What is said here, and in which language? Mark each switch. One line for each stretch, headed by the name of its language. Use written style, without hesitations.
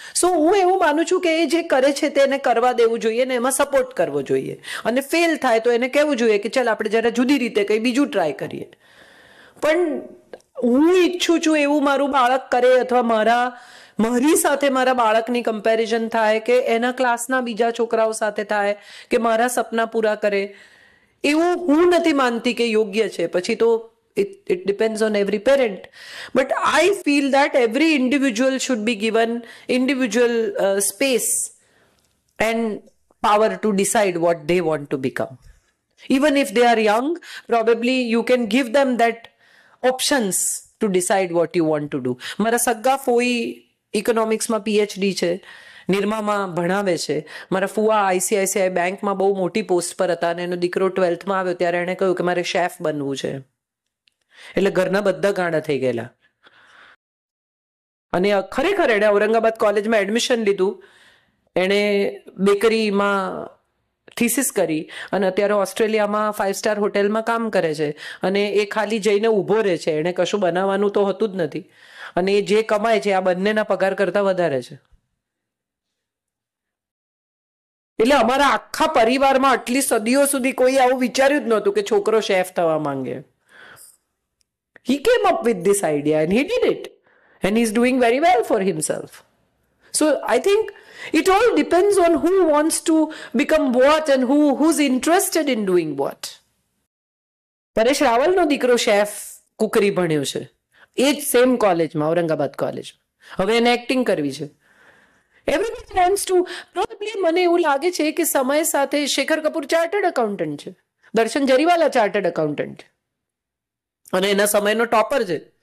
Gujarati: સો હું એવું માનું છું કે એ જે કરે છે તેને કરવા દેવું જોઈએ ને એમાં સપોર્ટ કરવો જોઈએ, અને ફેલ થાય તો એને કહેવું જોઈએ કે ચાલ આપણે જરા જુદી રીતે કંઈ બીજું ટ્રાય કરીએ. પણ હું ઈચ્છું છું એવું મારું બાળક કરે, અથવા મારી સાથે મારા બાળકની કમ્પેરિઝન થાય, કે એના ક્લાસના બીજા છોકરાઓ સાથે થાય, કે મારા સપના પૂરા કરે, એવું હું નથી માનતી કે યોગ્ય છે. પછી તો
English: it depends on every parent, but I feel that every individual should be given individual space and power to decide what they want to become. Even if they are young, probably you can give them that options to decide what you want to do.
Gujarati: મારા સગા ફોઈ ઇકોનોમિક્સમાં PhD છે, નિરમામાં ભણાવે છે. મારા ફુવા ICICI બેંકમાં બહુ મોટી પોસ્ટ પર હતા, અને એનો દીકરો 12થમાં આવ્યો ત્યારે એણે કહ્યું કે મારે શેફ બનવું છે. એટલે ઘરના બધા ગાંડા થઈ ગયેલા. અને ખરેખર એણે ઔરંગાબાદ કોલેજમાં એડમિશન લીધું, એણે બેકરીમાં થીસિસ કરી, અને અત્યારે ઓસ્ટ્રેલિયામાં 5 સ્ટાર હોટેલમાં કામ કરે છે, અને એ ખાલી જઈને ઊભો રહે છે. એણે કશું બનાવવાનું તો હોતું જ નથી, અને એ જે કમાય છે આ બંનેના પગાર કરતા વધારે છે. એટલે અમારા આખા પરિવારમાં આટલી સદીઓ સુધી કોઈ આવું વિચાર્યું જ નહોતું કે છોકરો શેફ થવા માંગે.
English: He came up with this idea and he did it, and he's doing very well for himself. So I think it all depends on who wants to become what and who's interested in doing what.
Gujarati: Paresh રાવલનો દીકરો chef કુકરી ભણ્યો છે, એ જ same કોલેજમાં, ઔરંગાબાદ કોલેજમાં. હવે એને acting કરવી છે.
English: Everybody wants to.
Gujarati: Probably મને એવું લાગે છે કે સમય સાથે શેખર કપૂર ચાર્ટર્ડ એકાઉન્ટન્ટ છે, દર્શન જરીવાલા ચાર્ટર્ડ એકાઉન્ટન્ટ છે, અને એના સમયનો ટોપર છે.